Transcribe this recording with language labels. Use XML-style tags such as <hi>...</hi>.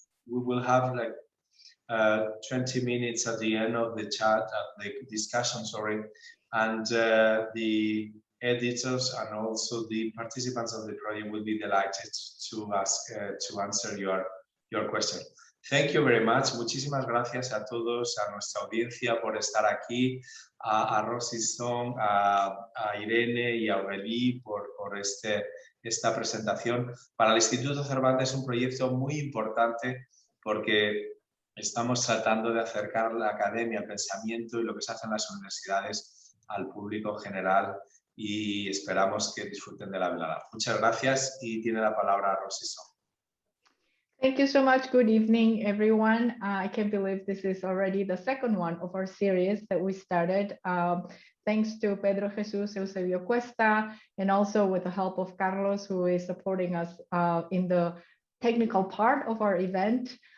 <en>We will have like 20 minutes at the end of the chat, the discussion, sorry, and the editors and also the participants of the project will be delighted to answer your question. Thank you very much.</en> <es>Muchísimas gracias a todos, a nuestra audiencia por estar aquí, a ROSI SONG, a Irene y a Aurélie por esta presentación. Para el Instituto Cervantes es un proyecto muy importante porque estamos tratando de acercar la academia, el pensamiento y lo que se hace en las universidades al público general y esperamos que disfruten de la velada. Muchas gracias y tiene la palabra ROSI SONG.</es> <en>Thank you so much. Good evening, everyone. I can't believe this is already the second one of our series that we started. Thanks to Pedro Jesus Eusebio Cuesta, and also with the help of Carlos, who is supporting us in the technical part of our event.</en>